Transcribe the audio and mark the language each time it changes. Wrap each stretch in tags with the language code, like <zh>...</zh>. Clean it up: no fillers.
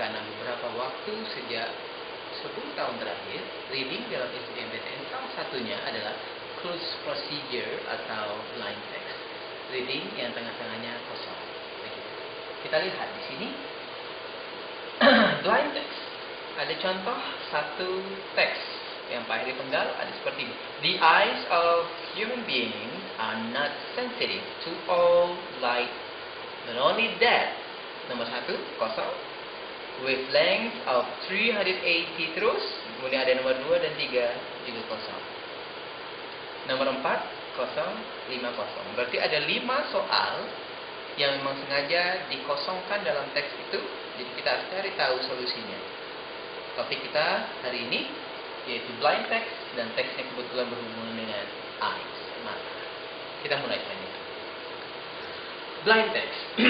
<id>Karena beberapa waktu sejak 10 tahun terakhir, reading dalam SBMPTN salah satunya adalah closed procedure atau blind text. Reading yang tengah-tengahnya kosong. Begitu. Kita lihat di sini. Blind text. Ada contoh satu teks yang Pak Heri penggal ada seperti ini.</id> <en>The eyes of human beings are not sensitive to all light. Not only that,</en> <id>nomor 1 kosong.</id> <en>Wavelength of 380 terus.</en> <id>Kemudian ada nomor 2 dan 3 juga kosong. Nomor 4 kosong, 5 kosong. Berarti ada 5 soal yang memang sengaja dikosongkan dalam teks itu. Jadi kita harus cari tahu solusinya. Topik kita hari ini yaitu blind text, dan teksnya kebetulan berhubungan dengan eyes, mata. Kita mulai saja. Blind text.</id>